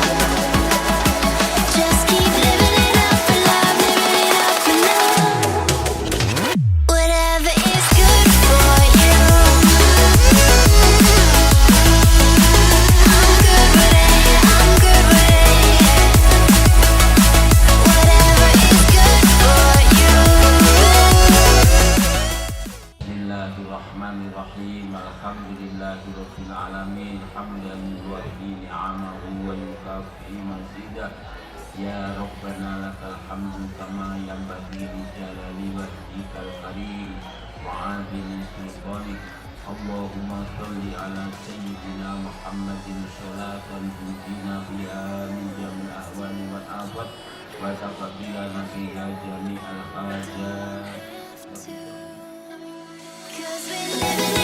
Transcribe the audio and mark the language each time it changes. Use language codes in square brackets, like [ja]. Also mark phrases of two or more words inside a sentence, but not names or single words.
[en] Just keep living it up for love, living it up for love. Whatever is good for you, I'm good with it, I'm good with it. Whatever is good for you. [ar] Bismillahirrahmanirrahim. الحمد لله رب العالمين حمدا يوافي نعمه ويكافئ مزيده. يا ربنا لك الحمد كما ينبغي لجلال وجهك الكريم وعظيم سلطانك. اللهم صل على سيدنا محمد صلاة تنجينا بها من جميع الأهوال والآفات وتقبل فيها جميع الحاجات. [en] 'Cause we live